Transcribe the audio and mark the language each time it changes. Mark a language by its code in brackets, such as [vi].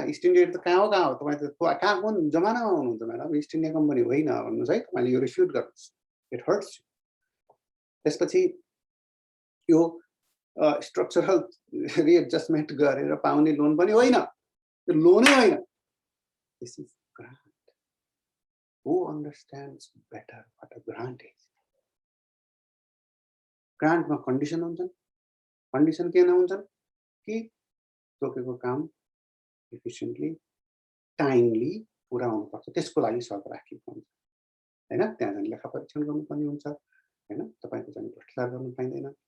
[ne] East India त कहाँ हो तपाईँ त कहाँ कुन जमानामा हुनुहुन्छ म्याडम? इस्ट इन्डिया कम्पनी होइन भन्नुहोस् है, तपाईँले यो रिफ्युट गर्नुहोस्, [en] It hurts. [ne] त्यसपछि यो स्ट्रक्चरल रिएडजस्टमेन्ट गरेर पाउने लोन पनि होइन, यो लोनै होइन। [en] This is grant. Who understands better what a grant is? [ne] Grant मा कन्डिसन हुन्छन्। कन्डिसन के हुन्छन् कि तोकेको काम एफिसिएन्टली टाइमली पुरा हुनुपर्छ, त्यसको लागि शर्त राखिएको हुन्छ हैन। त्यहाँ चाहिँ लेखा परीक्षण गर्नुपर्ने हुन्छ हैन, तपाईको चाहिँ भ्रष्टाचार गर्नु पाइँदैन।